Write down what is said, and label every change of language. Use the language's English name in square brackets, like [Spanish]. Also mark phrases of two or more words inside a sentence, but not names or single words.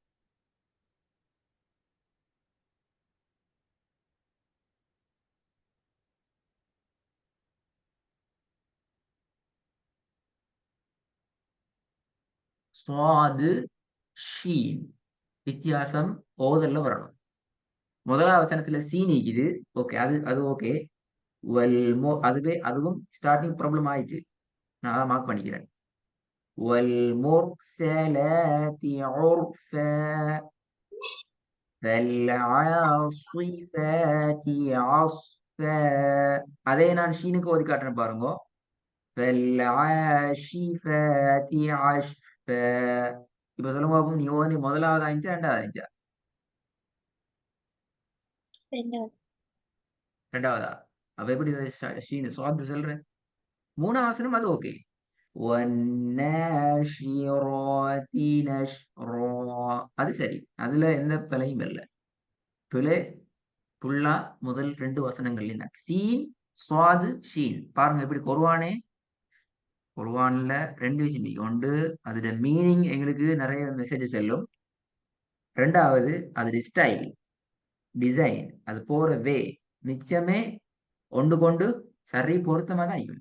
[Tamil] சுவாது ஷீன் வித்தியாசம் ஓதல்ல வரணும். முதலாவது வசனத்துல சீன் இருக்குது. ஓகே அது அது ஓகே. அதுவே அதுவும் [English] starting problem [Tamil] ஆயிடுச்சு. நான் அதை மார்க் பண்ணிக்கிறேன். [Arabic] والمرسلات عرفا فالعاصفات عصفا [Tamil] அதே நான் ஷீனுக்கு ஓதி காட்டுறேன் பாருங்க. [Arabic] فالعاشفات عشفا [Tamil] இப்ப சொல்லுங்க பாப்போம். நீ ஓதி முதலாவது ஆயிடுச்சா ரெண்டாவது ஆயிடுச்சா? ரெண்டாவதா? அப்ப எப்படி ஷீனு சுவாத்து சொல்றேன். மூணாவது வசனம் அது ஓகே. [Arabic] والناشرات نشرا [Tamil] அது சரி. அதுல எந்த பிழையும் இல்லை. பிழை ஃபுல்லா முதல் ரெண்டு வசனங்கள்ல தான். சீன் சுவாது ஷீன் பாருங்க எப்படி குர்ஆன்ல ரெண்டு விஷயம் இருக்கு. ஒன்று அதோட மீனிங் எங்களுக்கு நிறைய மெசேஜ் செல்லும். ரெண்டாவது அதோட [English] style design [Tamil] அது போற வே மிச்சமே ஒன்று கொண்டு சரி பொருத்தமா தான் இருக்கும்.